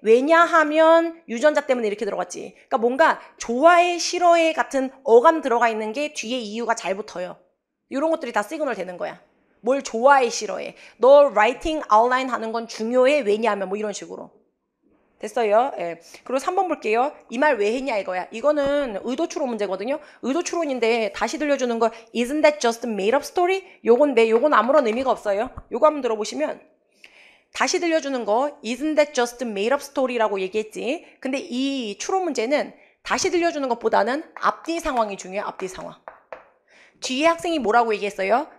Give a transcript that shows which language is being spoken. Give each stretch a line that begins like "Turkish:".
Korean: 왜냐하면 유전자 때문에 이렇게 들어갔지. 그러니까 뭔가 좋아해, 싫어해 같은 어감 들어가 있는 게 뒤에 이유가 잘 붙어요. 이런 것들이 다 시그널 되는 거야. 뭘 좋아해, 싫어해. 너 라이팅 아웃라인 하는 건 중요해. 왜냐하면 뭐 이런 식으로. 됐어요? 예. 그리고 3번 볼게요. 이 말 왜 했냐 이거야. 이거는 의도 추론 문제거든요. 의도 추론인데 다시 들려주는 거
English: Isn't that just made up story?
Korean: 요건 아무런 의미가 없어요. 요거 한번 들어보시면 다시 들려주는 거
English: Isn't that just made up story
Korean: 라고 얘기했지. 근데 이 추론 문제는 다시 들려주는 것보다는 앞뒤 상황이 중요해. 앞뒤 상황. 뒤에 학생이 뭐라고 얘기했어요?